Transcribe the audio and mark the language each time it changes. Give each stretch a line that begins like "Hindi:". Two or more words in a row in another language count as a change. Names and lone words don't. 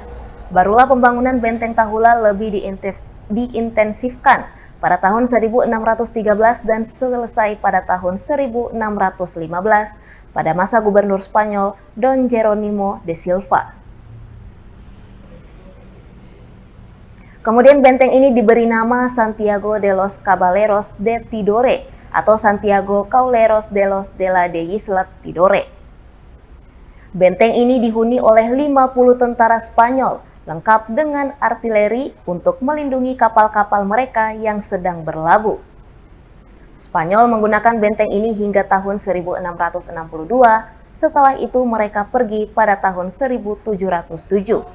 Indonesian: Barulah pembangunan Benteng Tahula lebih diintensifkan pada tahun 1613 dan selesai pada tahun 1615 pada masa gubernur Spanyol Don Jerónimo de Silva. Kemudian benteng ini diberi nama Santiago de los Caballeros de Tidore atau Santiago Caballeros de la Isla Tidore. Benteng ini dihuni oleh 50 tentara Spanyol, lengkap dengan artileri untuk melindungi kapal-kapal mereka yang sedang berlabuh. Spanyol menggunakan benteng ini hingga tahun 1662, setelah itu mereka pergi pada tahun 1707.